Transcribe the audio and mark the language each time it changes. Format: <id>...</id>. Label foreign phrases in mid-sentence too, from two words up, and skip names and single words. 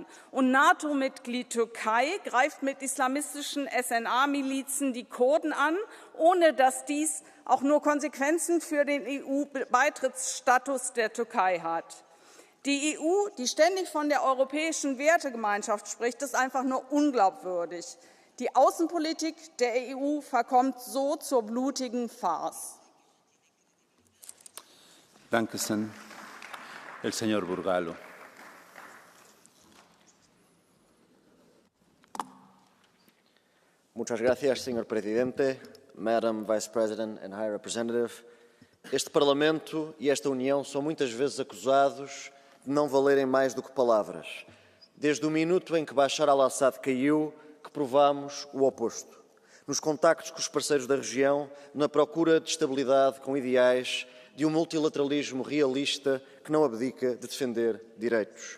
<de>Und NATO-Mitglied Türkei greift mit islamistischen SNA-Milizen die Kurden an, ohne dass dies auch nur Konsequenzen für den EU-Beitrittsstatus der Türkei hat. Die EU, die ständig von der europäischen Wertegemeinschaft spricht, ist einfach nur unglaubwürdig. Die Außenpolitik der EU verkommt so zur blutigen Farce. Danke schön.</de> <es>El señor Burgallo. Muchas gracias, señor presidente,</es> <en>Madam Vice President and High Representative.</en> <pt>Este Parlamento e esta União são muitas vezes acusados de não valerem mais do que palavras. Desde o minuto em que Bashar al-Assad caiu, que provamos o oposto. Nos contactos com os parceiros da região, na procura de estabilidade com ideais de um multilateralismo realista que não abdica de defender direitos.</pt>